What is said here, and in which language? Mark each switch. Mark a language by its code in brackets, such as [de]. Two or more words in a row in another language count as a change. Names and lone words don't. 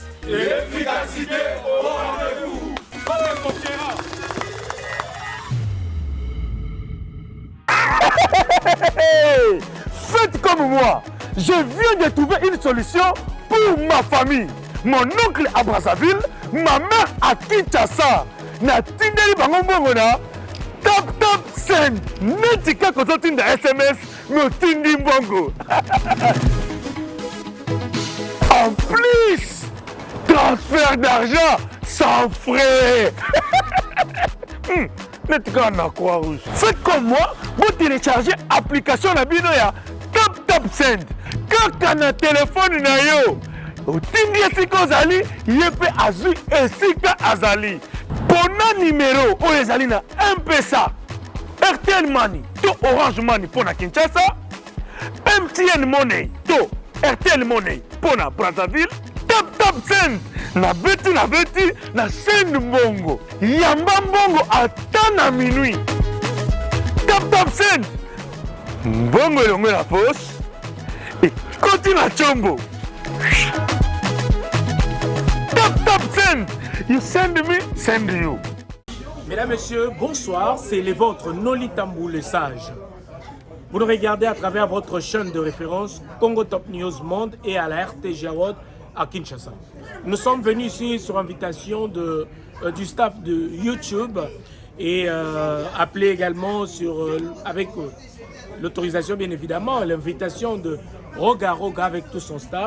[fr] et efficacité au rendez-vous. Faites comme moi, je viens de trouver une solution pour ma famille. Mon oncle à Brazzaville, ma mère à Kinshasa. [ln] Na tindeli bango mbongo na tap send netika kozotinda SMS no tindi mbongo. [fr] En plus, transfert d'argent sans frais. [ln] Netika na [fr] Croix-Rouge. Faites comme moi, vous téléchargez l'application [ln] na bino ya [fr] tap send. [ln] Kaka na téléphone na yo. Otindi esika ozali, ye pe azwi esika azali. Pona numéro oyo ezali na M-Pesa, RTL Money to Orange Money pona Kinshasa, MTN Money to RTL Money pona Brazzaville, tap send na beti na send mbongo. Yamba mbongo ata na minuit. Tap send mbongo elongo na poche ekoti na chombo. Tap send. [en] You send me, send you. [fr] Mesdames, Messieurs, bonsoir. C'est les vôtres, Noli Tambou le Sage. Vous nous regardez à travers votre chaîne de référence Congo Top News Monde et à la RTG Award à Kinshasa. Nous sommes venus ici sur invitation du staff de YouTube et appelé également avec l'autorisation bien évidemment, l'invitation de Roga Roga avec tout son staff.